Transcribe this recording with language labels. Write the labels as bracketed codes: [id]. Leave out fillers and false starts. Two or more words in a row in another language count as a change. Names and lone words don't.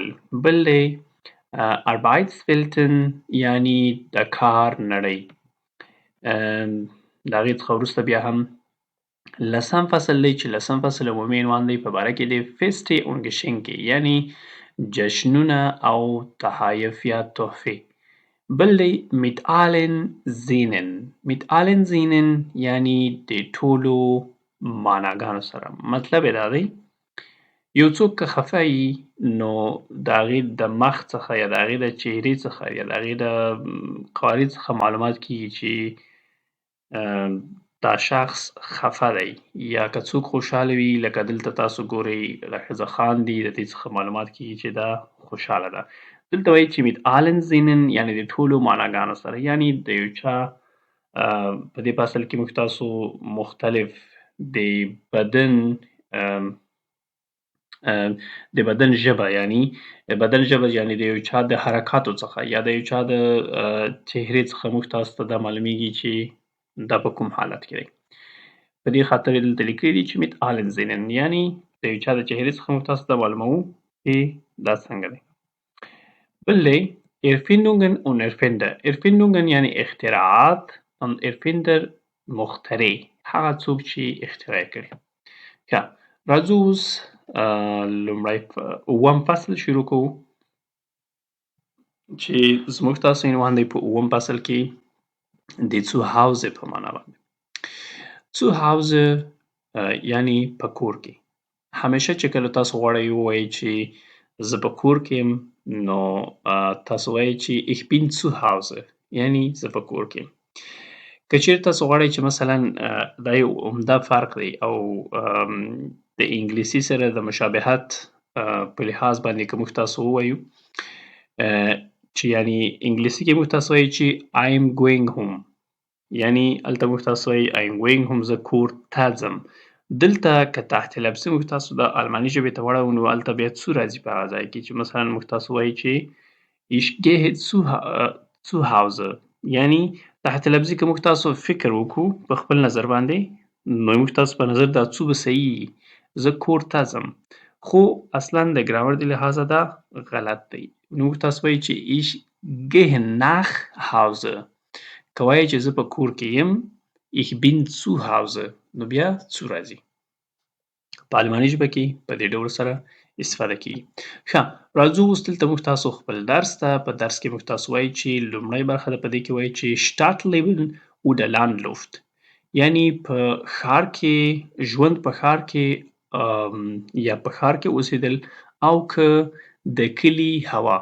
[ps] بل دی Arbeitswelten یعنی د کار نړۍ. د هغې څخه وروسته بیا هم لسم فصل دی چې لسم فصل عمومي عنوان دی په باره کې دی [de] Feste und Geschenke [ps] یعنی جشنونه او تحایف یا تحفې. بل دی [de] mit allen Sinnen [ps] یعنی د ټولو معناګانو سره. مطلب یې دا دی یو څوک که خفه وي نو د هغې د مخ څخه یا د هغې د چهرې څخه یا د هغې د قوارې څخه معلومات کیږي چې دا شخص خفه دی. یا که څوک خوشحاله وي لکه دلته تاسو ګورئ دا ښځه خاندي، د دې څخه معلومات کیږي چې دا خوشحاله ده. دلته وایي چې [de] mit allen Sinnen [ps] یعنی د ټولو معناګانو سره، یعنی د یو چا په دې فصل کې موږ تاسو مختلف د بدن ژبه یعنی د یو چا د حرکاتو څخه یا د یو چا د چهرې څخه موږ تاسو ته دا معلومیږي چې دا په کوم حالت کې دی. په دې خاطر یې دلته لیکلي دي چې [de] mit allen Sinnen [ps] یعنی د یو چا د چهرې څخه موږ تاسو ته معلوموو چې دا څنګه دی. بل دی [de] Erfindungen und Erfindungen [ps] یعنی اختراعات [de] und Erfinder [ps] مخترع، هغه څوک چې اختراع کړي. ښه، راځو اوس لومړی اووم فصل شروع کوو چې زموږ تاسو عنوان دی په اووم فصل کې د Zuhause په معنا باندې. Zuhause یعنی په کور کې. همیشه چې کله تاسو غواړئ ووایئ چې زه په کور کې یم نو تاسو وایئ چې [de] ich bin zu Hause [ps] یعنی زه په کور کې یم. که چیرې تاسو غواړئ چې مثلا دا یو عمده فرق دی او د انګلیسي سره د مشابهت په لحاظ باندې که موږ تاسو ووایو چې یعنی انګلیسي کې موږ تاسو وایئ چې [en] I am going home [ps] یعنی هلته موږ تاسو وایئ [en] I am going home [ps] زه کور ته ځم. دلته که تحت لفظي موږ تاسو د الماني ژبې ته واړوو نو هلته بیا څو راځي په هغه ځای کې چې مثلا موږ تاسو وایئ چې [de] ich gehe zu Hause [ps] یعنی تحت لفظي که موږ تاسو فکر وکړو په خپل نظر باندې نو موږ تاسو په نظر دا څو به صحیح وي، زه کور ته ځم، خو اصلا د ګرامر د لحاظه دا غلط دی. نو موږ تاسو وایئ چې [de] ich gehe nach Hause. [ps] که وایئ چې زه په کور کې یم [de] ich bin zu Hause [ps] نو بیا څو راځي. په الماني ژبه کې په دې ډول سره استفاده کیږي. ښه، راځو اوس دلته موږ تاسو خپل درس ته. په درس کې موږ تاسو وایئ چې لومړۍ برخه ده په دې کې وایئ چې [de] Stadtleben oder Landluft [ps] یعنی په ښار کې ژوند، په ښار کې یا په ښار کې اوسېدل او که د کلي هوا.